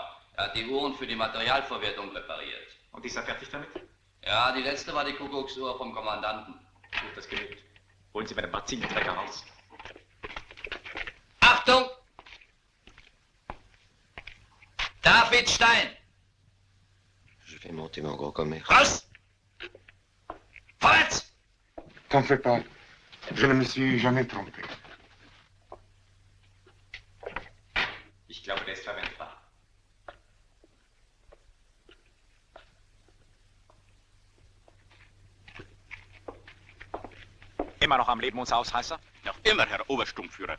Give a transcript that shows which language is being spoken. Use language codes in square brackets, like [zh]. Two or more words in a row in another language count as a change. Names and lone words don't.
[de] Er hat die Uhren für die Materialverwertung repariert. Und ist er fertig damit? Ja, die letzte war die Kuckucksuhr vom Kommandanten. Gut, das genügt. Holen Sie mir den Bazillenträger raus. Achtung! David Stein! [fr] Je vais monter mon gros commerce. [de] Raus! Vorwärts! [fr] T'en fais pas. Je ne me suis jamais trompé. [de] Ich glaube, der ist verwendbar. Immer noch am Leben, unser Ausreißer? Noch immer, Herr Obersturmführer.